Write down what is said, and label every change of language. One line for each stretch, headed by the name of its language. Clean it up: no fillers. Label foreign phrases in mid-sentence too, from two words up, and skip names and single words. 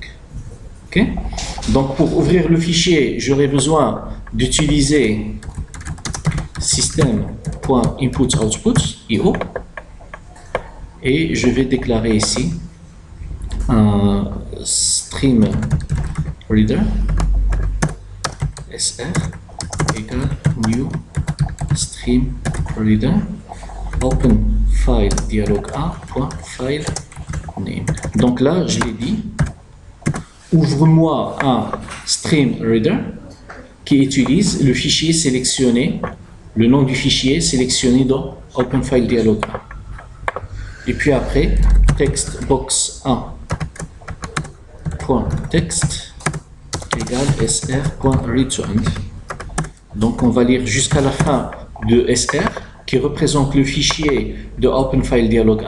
French: Ok? Donc pour ouvrir le fichier, j'aurai besoin d'utiliser system.inputs/outputs IO et je vais déclarer ici un
English: stream reader
French: sr égale
English: new stream reader open file dialog a.file name.
French: Donc là, je l'ai dit, ouvre-moi un
English: stream reader
French: qui utilise le fichier sélectionné, le nom du fichier sélectionné dans
English: open file dialog A.
French: Et puis après, textbox1.text égale sr.readToEnd. Donc on va lire jusqu'à la fin de sr qui représente le fichier de
English: Open File Dialog 1.